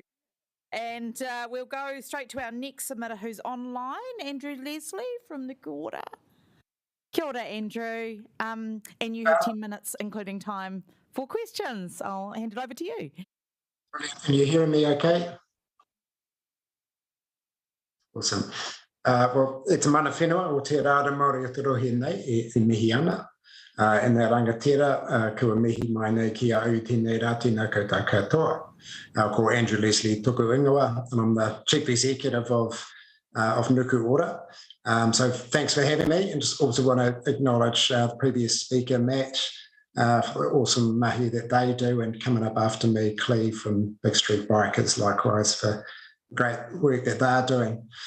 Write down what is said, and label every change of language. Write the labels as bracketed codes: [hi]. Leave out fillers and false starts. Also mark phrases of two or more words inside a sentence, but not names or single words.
[en] And we'll go straight to our next submitter who's online, Andrew Leslie from the Kōrau. [mi] Kia ora, Andrew. [en] And you have 10 minutes, including time for questions. I'll hand it over to you. Brilliant. Can you hear me okay? Awesome. Well, [mi] e te mana whenua o te rāra Māori o te rohi nei e mihi ana. E nā rangatira kua mihi mai nei ki a au tēnei rā tēnā koutou katoa. Ko Andrew Leslie tuku ingoa, [en] and I'm the Chief Executive of Nuku Ora. So thanks for having me, and just also want to acknowledge the previous speaker, Matt, for the awesome mahi that they do, and coming up after me, Cleve from Big Street Bikers, likewise, for great work that they're doing.